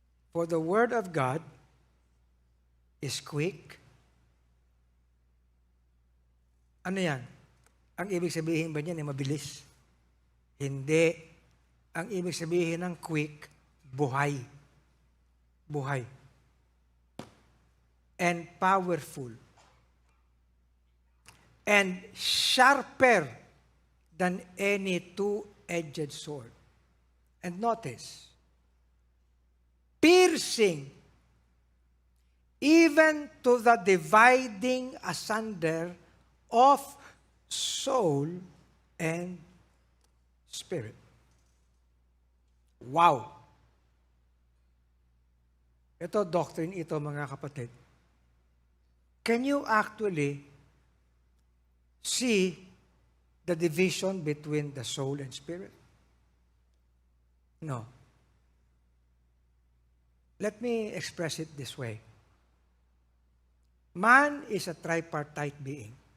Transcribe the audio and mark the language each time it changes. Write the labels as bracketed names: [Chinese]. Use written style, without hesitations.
[English] For the word of God is quick. [Filipino] Ano yan? Ang ibig sabihin ba niyan ay mabilis? Hindi. Ang ibig sabihin ng quick, buhay. Buhay. [English] And powerful. And sharper than any two-edged sword. And notice, piercing even to the dividing asunder of soul and spirit. Wow! [Filipino] Ito, doctrine ito, mga kapatid. [English] Can you actually see the division between the soul and spirit? No. Let me express it this way. Man is a tripartite being.